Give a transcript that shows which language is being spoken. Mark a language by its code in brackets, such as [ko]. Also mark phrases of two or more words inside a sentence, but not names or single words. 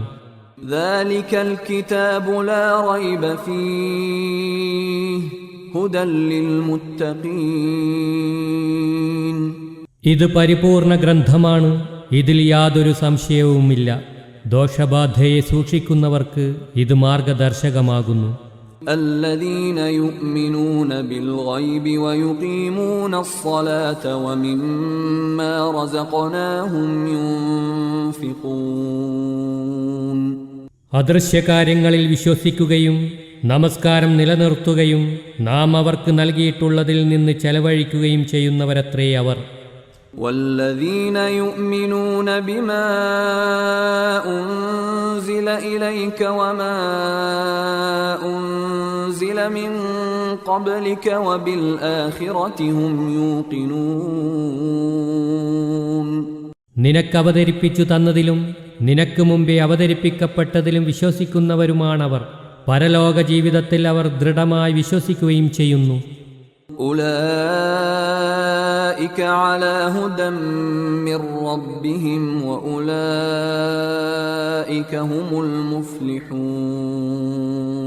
[ar] ذلك الكتاب لا ريب فيه هدى للمتقين. [ml] ഇത് പരിപൂർണ ഗ്രന്ഥമാണ്, ഇതിൽ യാതൊരു സംശയവുമില്ല. ദോഷബാധയെ സൂക്ഷിക്കുന്നവർക്ക് ഇത് മാർഗദർശകമാകുന്നു. [ar] الذين يؤمنون بالغيب ويقيمون الصلاة ومما رزقناهم ينفقون. [ml] അദൃശ്യകാര്യങ്ങളിൽ വിശ്വസിക്കുകയും നമസ്കാരം നിലനിർത്തുകയും നാം അവർക്ക് നൽകിയിട്ടുള്ളതിൽ നിന്ന് ചെലവഴിക്കുകയും ചെയ്യുന്നവരത്രേ അവർ. [ar] والذين يؤمنون بما أنزل إليك وما أنزل من قبلك وبالآخرة هم يوقنون. [ml] നിനക്ക് അവതരിപ്പിച്ചു തന്നതിലും നിനക്ക് മുമ്പേ അവതരിപ്പിക്കപ്പെട്ടതിലും വിശ്വസിക്കുന്നവരുമാണവർ. പരലോക ജീവിതത്തിൽ അവർ ദൃഢമായി വിശ്വസിക്കുകയും ചെയ്യുന്നു. [ar] أولئك على هدى من ربهم وأولئك هم المفلحون.